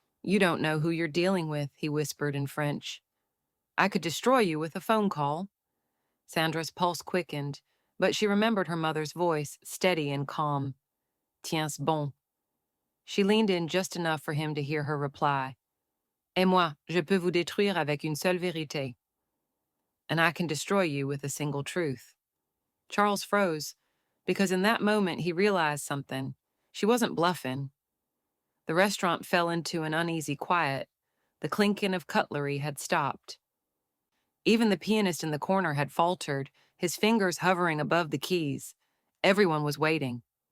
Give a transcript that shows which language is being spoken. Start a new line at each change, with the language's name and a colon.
English: "You don't know who you're dealing with," he whispered in French. "I could destroy you with a phone call." Sandra's pulse quickened, but she remembered her mother's voice, steady and calm.
French: "Tiens bon."
English: She leaned in just enough for him to hear her reply.
French: "Et moi, je peux vous détruire avec une seule vérité."
English: "And I can destroy you with a single truth." Charles froze, because in that moment he realized something. She wasn't bluffing. The restaurant fell into an uneasy quiet. The clinking of cutlery had stopped. Even the pianist in the corner had faltered, his fingers hovering above the keys. Everyone was waiting.